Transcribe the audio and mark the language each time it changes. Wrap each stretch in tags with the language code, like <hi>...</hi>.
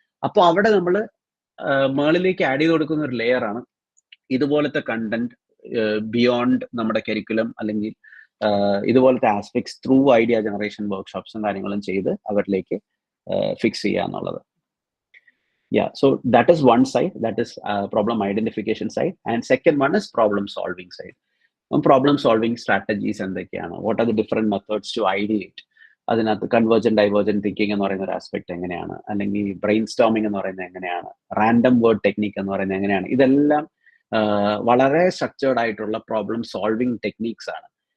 <ml>അപ്പോൾ അവിടെ നമ്മൾ മേളിലേക്ക് ആഡ് ചെയ്ത് കൊടുക്കുന്ന ഒരു ലെയറാണ് ഇതുപോലത്തെ കണ്ടന്റ് ബിയോണ്ട് നമ്മുടെ കരിക്കുലം, അല്ലെങ്കിൽ ഇതുപോലത്തെ ആസ്പെക്ട്സ് ത്രൂ ഐഡിയ ജനറേഷൻ വർക്ക്ഷോപ്സും കാര്യങ്ങളും ചെയ്ത് അവരിലേക്ക് ഫിക്സ് ചെയ്യുക എന്നുള്ളത്.</ml> <en>Yeah, so that is one side, that is problem identification side, and second one is problem solving side.</en> <ml>Problem solving strategies എന്തൊക്കെയാണ്,</ml> <en>what are the different methods to ideate,</en> <ml>അതിനകത്ത് convergent divergent thinking എന്ന് പറയുന്ന ഒരു aspect എങ്ങനെയാണ്, അല്ലെങ്കിൽ brain storming എന്ന് പറയുന്നത് എങ്ങനെയാണ്, റാൻഡം വേർഡ് ടെക്നിക് എന്ന് പറയുന്നത് എങ്ങനെയാണ്, ഇതെല്ലാം വളരെ സ്ട്രക്ചേർഡ് ആയിട്ടുള്ള പ്രോബ്ലം സോൾവിങ് ടെക്നിക്സ് ആണ്.</ml>